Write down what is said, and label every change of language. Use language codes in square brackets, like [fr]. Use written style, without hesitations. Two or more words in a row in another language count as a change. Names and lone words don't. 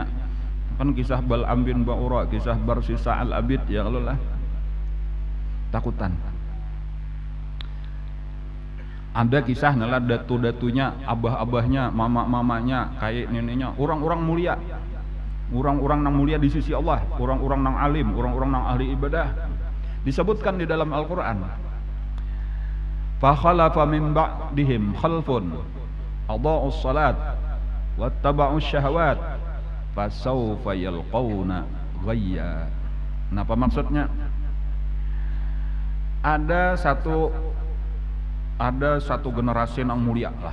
[bjn] Kan kisah Bal'am bin Ba'ura, kisah Barsisa al-Abid ya kalau lah takutan. Ada kisah nala datu-datunya, abah-abahnya, mama-mamanya, kayak neneknya, orang-orang mulia. Orang-orang nang mulia di sisi Allah, orang-orang nang alim, orang-orang nang ahli ibadah. [id] Disebutkan di dalam Al-Qur'an. [ar] فخلف من بعدهم خلف أضاعوا الصلاة واتبعوا الشهوات فسوف يلقون غيا. [id] Apa maksudnya? [bjn] Ada satu generasi nang mulia lah.